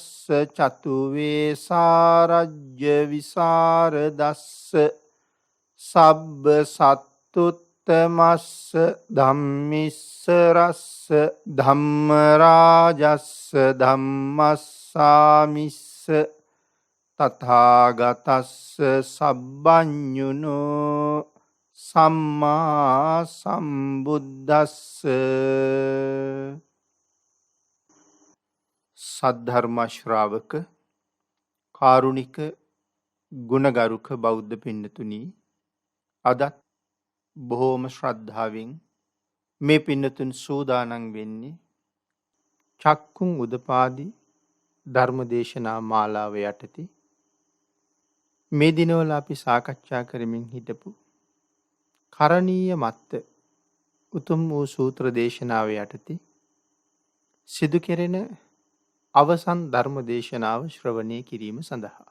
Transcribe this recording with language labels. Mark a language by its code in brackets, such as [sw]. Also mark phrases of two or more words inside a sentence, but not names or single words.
[pi] චතු වේසාරජ්‍ය විසරදස්ස සබ්බ සත්තුත්තමස්ස ධම්මිස්ස රස්ස ධම්ම රාජස්ස ධම්මස්සාමිස්ස තථාගතස්ස සබ්බඤුනෝ සම්මා සම්බුද්දස්ස. [si] සද්ධර්ම ශ්‍රාවක කාරුණික ගුණගරුක බෞද්ධ පින්නතුනි, අදත් බොහෝම ශ්‍රද්ධාවෙන් මේ පින්නතුන් සූදානම් වෙන්නේ චක්කුම් උදපාදි ධර්මදේශනා මාලාව යටතේ මේ දිනවල අපි සාකච්ඡා කරමින් හිටපු කරණීය මත්ත උතුම් වූ සූත්‍ර දේශනාව යටතේ සිදු කෙරෙන අවසන් ධර්ම දේශනාව ශ්‍රවණය කිරීම සඳහා.